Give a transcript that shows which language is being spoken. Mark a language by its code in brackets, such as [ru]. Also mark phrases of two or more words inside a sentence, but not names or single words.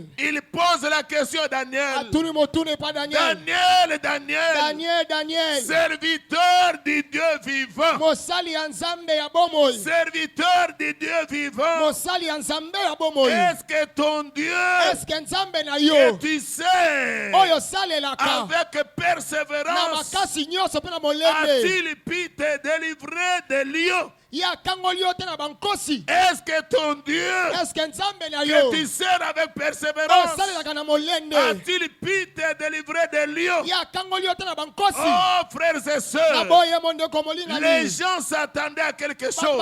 [fr] Il pose la question à Daniel. [ln] Atuni motune pa Daniel. Daniel, Daniel. [fr] serviteur du Dieu vivant. [ln] Mosali ya nzambe ya bomoi. [fr] Serviteur du Dieu vivant. [ln] Mosali ya nzambe ya bomoi. [fr] Est-ce que ton Dieu [ln] Eske nzambe na [fr] que [ln] yo. [fr] tu sais [ln] Oyo salelaka. [fr] avec [ln] Na [fr] persévérance [ln] makasi nyonso pe na molende. [fr] a-t-il pu te délivrer des lions Est-ce que ton Dieu que tu sers avec persévérance a-t-il pu te délivrer des lions? Oh frères et sœurs, les gens s'attendaient à quelque chose.